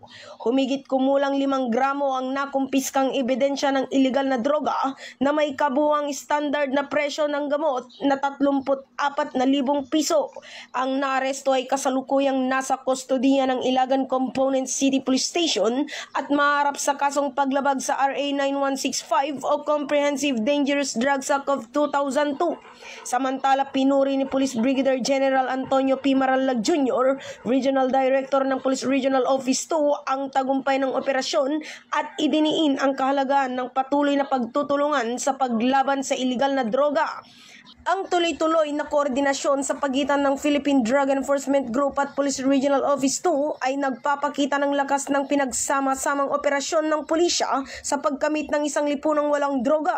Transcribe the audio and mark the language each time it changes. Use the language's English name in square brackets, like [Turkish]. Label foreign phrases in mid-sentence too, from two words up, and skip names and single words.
[Filipino] Humigit kumulang 5 gramo ang nakumpiskang ebidensya ng iligal na droga na may kabuuang standard na presyo ng gamot na 34,000 piso. Ang naaresto ay kasalukuyang nasa kustodiya ng Ilagan Component City Police Station at maharap sa kasong paglabag sa RA 9165 o Comprehensive Dangerous Drugs Act of 2002. Samantala, pinuri ni Police Brigadier General Antonio P. Maralag Jr., Regional Director ng Police Regional Office 2, ang tagumpay ng operasyon at idiniin ang kahalagahan ng patuloy na pagtutulungan sa paglaban sa iligal na droga. Ang tuloy-tuloy na koordinasyon sa pagitan ng Philippine Drug Enforcement Group at Police Regional Office 2 ay nagpapakita ng lakas ng pinagsama-samang operasyon ng pulisya sa pagkamit ng isang lipunang walang droga.